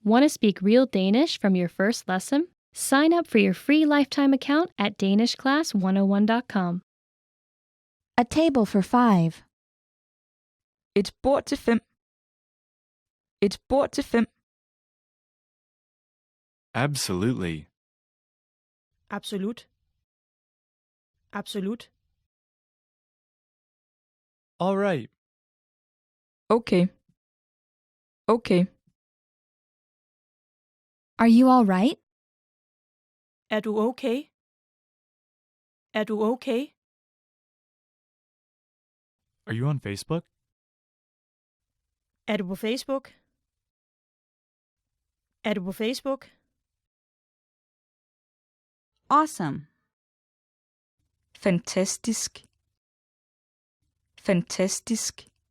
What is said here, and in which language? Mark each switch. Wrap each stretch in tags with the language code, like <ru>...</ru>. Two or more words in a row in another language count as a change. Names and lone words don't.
<en>Want to speak real Danish from your first lesson? Sign up for your free lifetime account at danishclass101.com. A table for 5.</en> <da>Et bord til 5. Et bord til 5.</da> <en>Absolutely.</en> <da>Absolut. Absolut.</da> <en>All right.</en> <da>Okay. Okay.</da> <en>Are you all right?</en> <da>Er du okay? Er du okay?</da> <en>Are you on Facebook?</en> <da>Er du på Facebook? Er du på Facebook?</da> <en>Awesome.</en> <da>Fantastisk. Fantastisk.</da>